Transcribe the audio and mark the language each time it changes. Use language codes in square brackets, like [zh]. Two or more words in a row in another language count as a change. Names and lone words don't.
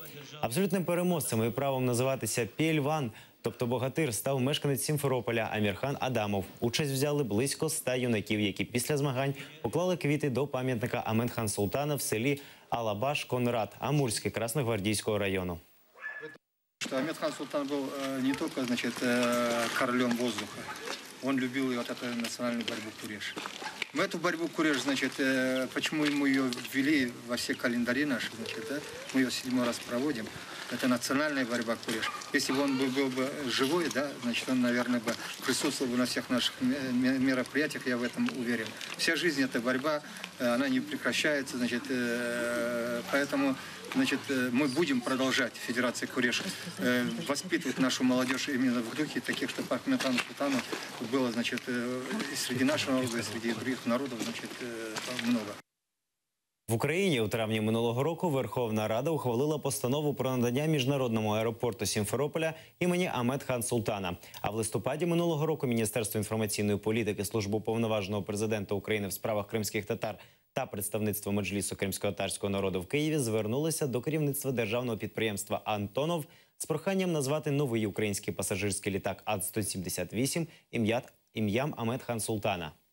[uk] Абсолютним переможцем і правом називатися Пєльван, тобто богатир, став мешканець Сімферополя Амірхан Адамов. Участь взяли близько 100 юнаків, які після змагань поклали квіти до пам'ятника Амет Хан Султана в селі Алабаш-Конрад, Амурський, Красногвардійського району. [ru] Амет Хан Султан был не только, королем воздуха. Он любил вот эту национальную борьбу Куреш. Мы эту борьбу Куреш, почему мы ее ввели во все календари наши, мы ее 7 раз проводим. Это национальная борьба Куреш. Если бы он был бы живой, он, наверное, бы присутствовал бы на всех наших мероприятиях, я в этом уверен. Вся жизнь эта борьба, она не прекращается, поэтому мы будем продолжать, Федерация Куреш, воспитывать нашу молодежь именно в духе таких, чтобы Ахмед Хан Султану было, и среди нашего народа, и среди других народов, много. [uk] В Україні у травні минулого року Верховна Рада ухвалила постанову про надання міжнародному аеропорту Сімферополя імені Амет Хан Султана. А в листопаді минулого року Міністерство інформаційної політики, Служба уповноваженого президента України в справах кримських татар та представництво Меджлісу кримсько-татарського народу в Києві звернулися до керівництва державного підприємства «Антонов» з проханням назвати новий український пасажирський літак Ан-178 ім'ям Амет Хан Султана.